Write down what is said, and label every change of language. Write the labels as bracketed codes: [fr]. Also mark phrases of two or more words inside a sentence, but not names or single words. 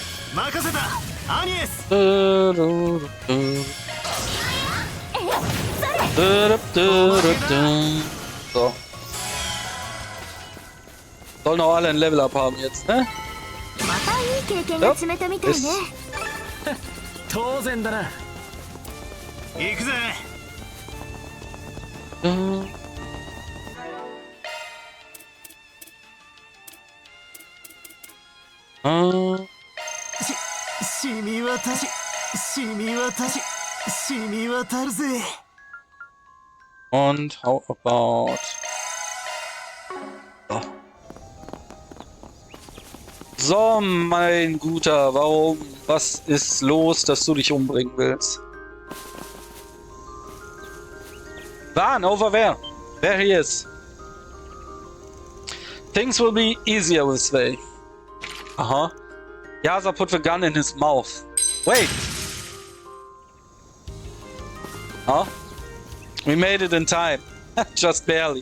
[ja] 任せたアニエス。 [de] So. Sollen auch alle ein [en] Level up [de] haben jetzt, ne? [ja] またいい経験が積めたみたいね。当然だな。行くぜ。染み渡るぜ。 [de] Und [en] how about... [de] So, mein Guter, warum? Was ist los, dass du dich umbringen willst? [en] Van, over there. There he is. Things will be easier this way. Uh-huh. Yasa put the gun in his mouth. Wait! Huh? We made it in time. Just barely.